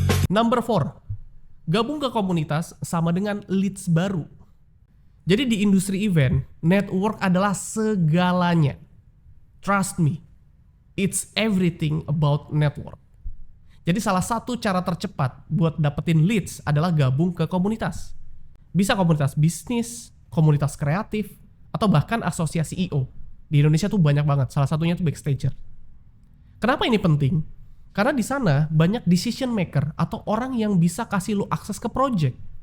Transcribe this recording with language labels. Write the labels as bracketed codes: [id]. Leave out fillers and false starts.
[en] Number 4. [id] Gabung ke komunitas sama dengan leads baru. Jadi di industri event, network adalah segalanya. [en] Trust me, it's everything about network. [id] Jadi salah satu cara tercepat buat dapetin leads adalah gabung ke komunitas. Bisa komunitas bisnis, komunitas kreatif, atau bahkan asosiasi IO. Di Indonesia tuh banyak banget, salah satunya tuh Backstager. Kenapa ini penting? Karena di sana banyak decision maker atau orang yang bisa kasih lu akses ke project.